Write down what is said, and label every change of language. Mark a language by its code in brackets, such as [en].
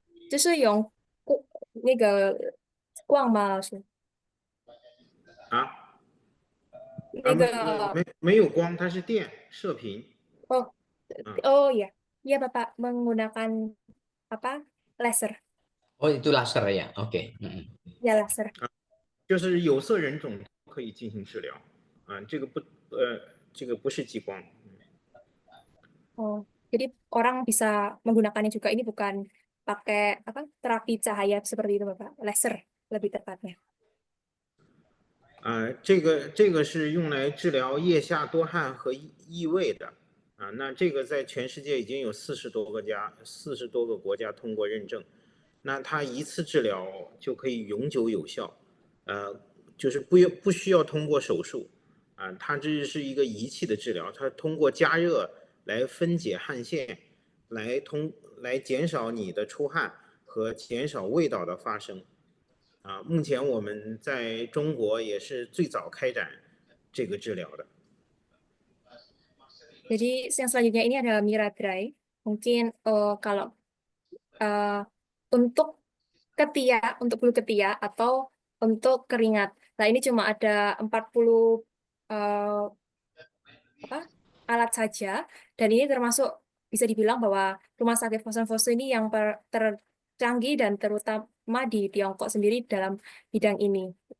[zh] 就是用那个光吗？老师，那个没有光，它是电射频。 oh 啊， [id] oh ya, iya Bapak menggunakan apa? Laser, Oh, itu laser ya. Oke. ya laser. [zh] 就是有色人种可以进行治疗。这个不是激光。 Oh, jadi orang bisa menggunakannya juga. Ini bukan pakai apa terapi cahaya seperti itu Bapak, laser lebih tepatnya. 这个是用来治疗腋下多汗和异味的。那这个在全世界已经有40多个国家通过认证。那它一次治疗就可以永久有效，就是不需要通过手术。它这是一个仪器的治疗，它通过加热来分解汗腺，来减少你的出汗和减少味道的发生。目前我们在中国也是最早开展这个治疗的。 [id] Jadi yang selanjutnya ini adalah Miradrai. Mungkin kalau untuk ketiak, untuk bulu ketiak atau untuk keringat. Nah, ini cuma ada 40 alat saja, dan ini termasuk bisa dibilang bahwa Rumah Sakit Fosun Fosun ini yang tercanggih dan terutama di Tiongkok sendiri dalam bidang ini.